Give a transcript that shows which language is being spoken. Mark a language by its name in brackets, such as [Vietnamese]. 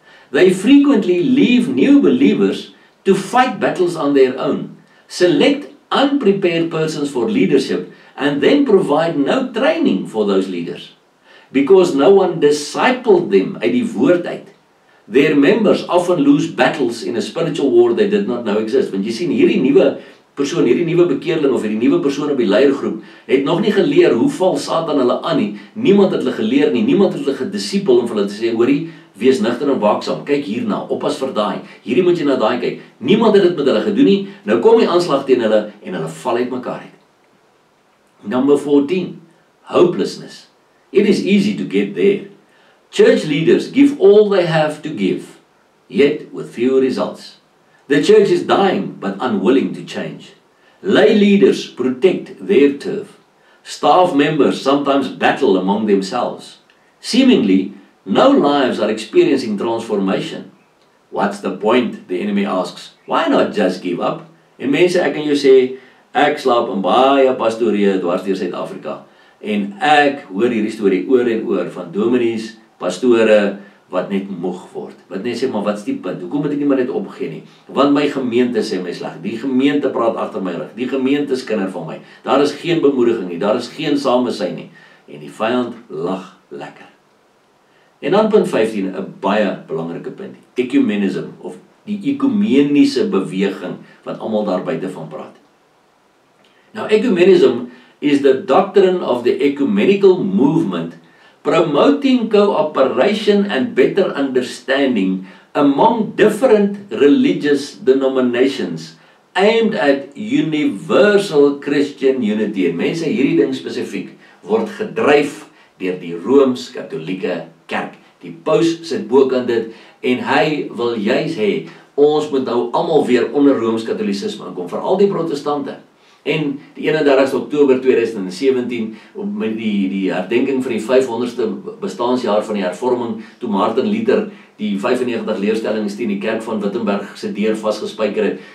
[English] They frequently leave new believers to fight battles on their own, select unprepared persons for leadership, and then provide no training for those leaders. Because no one discipled them [Afrikaans] uit die woord uit. [English] their members often lose battles in a spiritual war they did not know exist. [Afrikaans] Want jy sien, hierdie nuwe persoon, hierdie nuwe bekeerling of hierdie nuwe persoon op die leiergroep, het nog nie geleer hoe val Satan hulle aan nie. Niemand het hulle geleer nie, niemand het hulle gedisipel om vir hulle te sê, hoorie, wees nigter en waaksaam, kyk hierna, oppas vir daai, hierdie moet jy na daai kyk. Niemand het dit met hulle gedoen nie, nou kom die aanslag teen hulle en hulle val uit mekaar uit. [English] Number 14, hopelessness. It is easy to get there. Church leaders give all they have to give, yet with few results. The church is dying but unwilling to change. Lay leaders protect their turf. Staff members sometimes battle among themselves. Seemingly, no lives are experiencing transformation. What's the point? The enemy asks. Why not just give up? [Afrikaans] En mense, ek kan jou sê, ek slaap in baie pastorieë dwars deur Suid-Afrika. En ek hoor hierdie storie oor en oor van dominees, pastore, wat net moeg word. Wat net sê, maar wat is die punt? Hoekom moet ek nie maar net opgee nie? Want my gemeente sê my sleg. Die gemeente praat agter my rug. Die gemeente is kinder van my. Daar is geen bemoediging nie. Daar is geen samesyn nie. En die vyand lag lekker. En dan punt 15, 'n baie belangrike punt. Ecumenism, of die ekumeniese beweging, wat almal daar buite van praat. [English] Now, ecumenism is the doctrine of the ecumenical movement promoting cooperation and better understanding among different religious denominations aimed at universal Christian unity. [Afrikaans] En mense, hierdie ding spesifiek word gedryf deur die Rooms-Katolieke Kerk. Die paus sit bokant dit en hy wil juis hê ons moet nou almal weer onder Rooms-Katolicisme inkom, veral die protestante. En die 31 Oktober 2017, met die herdenking van die 500ste bestaansjaar van die hervorming, toe Martin Luther die 95 leerstellings teen die kerk van Wittenberg se deur vasgespijker het.